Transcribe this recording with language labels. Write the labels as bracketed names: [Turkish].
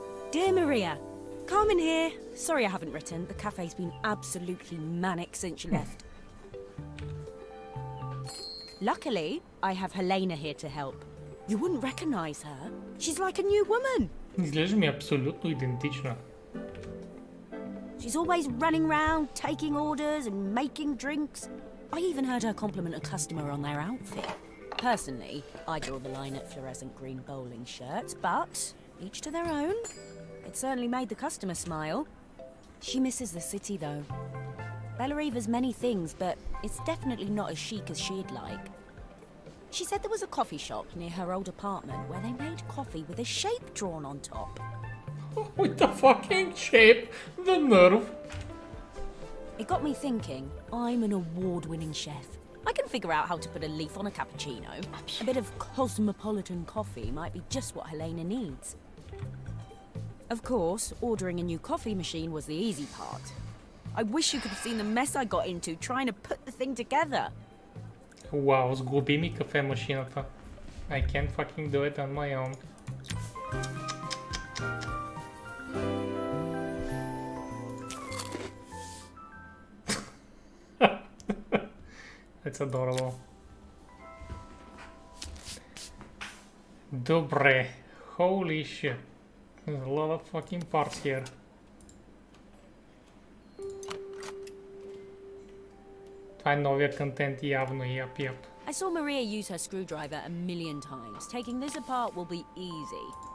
[English] Dear Maria, Carmen here. Sorry I haven't written. The cafe's been absolutely manic since you left. Luckily, I have Helena here to help. You wouldn't recognize her. She's like a new woman. [Bulgarian] Изглежда ми абсолютно идентична. [English] She's always running around, taking orders and making drinks. I even heard her compliment a customer on their outfit. Personally, I draw the line at fluorescent green bowling shirts, but each to their own. It certainly made the customer smile. She misses the city, though. Bellariva's many things, but it's definitely not as chic as she'd like. She said there was a coffee shop near her old apartment where they made coffee with a shape drawn on top. With the fucking shape, the nerve. It got me thinking, I'm an award-winning chef. I can figure out how to put a leaf on a cappuccino. A bit of cosmopolitan coffee might be just what Helena needs. Of course, ordering a new coffee machine was the easy part. I wish you could have seen the mess I got into trying to put the thing together. [Bulgarian] Wow, сгуби ми кафе машината. [English] I can't fucking do it on my own. That's adorable. [Bulgarian] Добре. [English] Holy shit. There's a lot of fucking parts here. [Bulgarian] Това е новия контент явно, yep. [English] I saw Maria use her screwdriver a million times. Taking this apart will be easy.